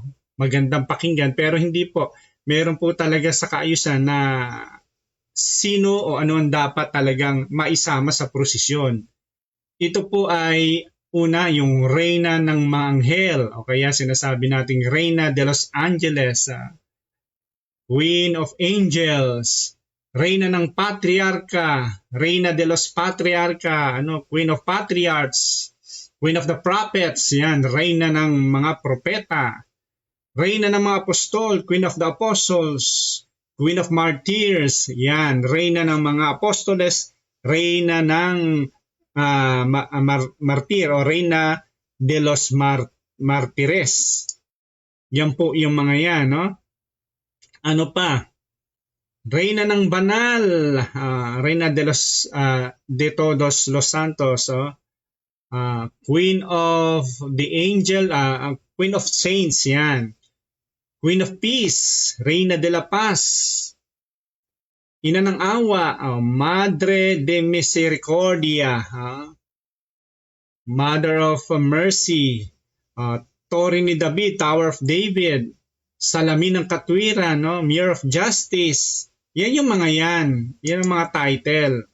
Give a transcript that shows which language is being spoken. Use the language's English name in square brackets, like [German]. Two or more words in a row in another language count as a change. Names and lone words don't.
[Filipino] Magandang pakinggan. Pero hindi po. Meron po talaga sa kaayusan na sino o ano ang dapat talagang maisama sa prosesyon. Ito po ay una, yung Reyna ng mga Anghel. O kaya sinasabi nating [Spanish] Reyna de los Angeles. [English] Queen of Angels. [Filipino] Reyna ng Patriarka, [Spanish] Reyna de los Patriarka, [English] Queen of Patriarchs, Queen of the Prophets, [Filipino] yan, Reyna ng mga propeta, Reyna ng mga apostol, [English] Queen of the Apostles, Queen of Martyrs, [Filipino] yan, Reyna ng mga apostoles, Reyna ng martir o [Spanish] Reyna de los Martires. [Filipino] Yan po yung mga yan, no? Ano pa? Reyna ng Banal, [Spanish] Reyna de todos los santos, [English] Queen of the Angel, Queen of Saints, yan. Queen of Peace, [Spanish] Reyna de la Paz, [Filipino] Ina ng awa, [Spanish] Madre de Misericordia, [English] Mother of Mercy, [Filipino] Torre ni David, [English] Tower of David, [Filipino] Salamin ng Katwiran, no? [English] Mirror of Justice. [Filipino] Yan yung mga yan. Yan ang mga title.